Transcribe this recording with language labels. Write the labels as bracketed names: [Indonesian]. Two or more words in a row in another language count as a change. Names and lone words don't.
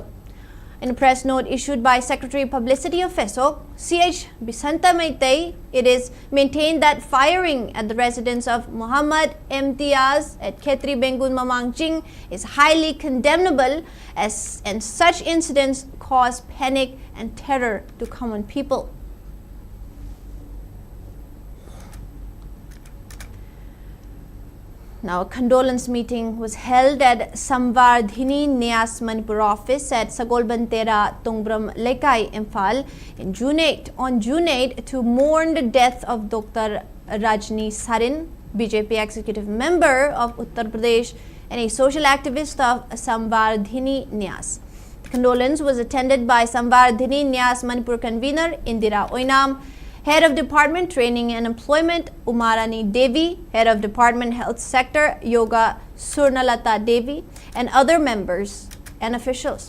[English] In a press note issued by Secretary of Publicity of FESOC, CH Bisanta Maitei, it is maintained that firing at the residence of Muhammad Imtiaz at Khetri Bengun Mamangching is highly condemnable and such incidents cause panic and terror to common people. Now, a condolence meeting was held at Samvardhini Nyas Manipur office at Sagolbantera Tungbram Lekai, Imphal on June 8 to mourn the death of Dr. Rajni Sarin, BJP executive member of Uttar Pradesh and a social activist of Samvardhini Nyas. Condolence was attended by Samvardhini Nyas Manipur convener Indira Oinam, Head of Department Training and Employment Umarani Devi, Head of Department Health Sector Yoga Surnalata Devi, and other members and officials.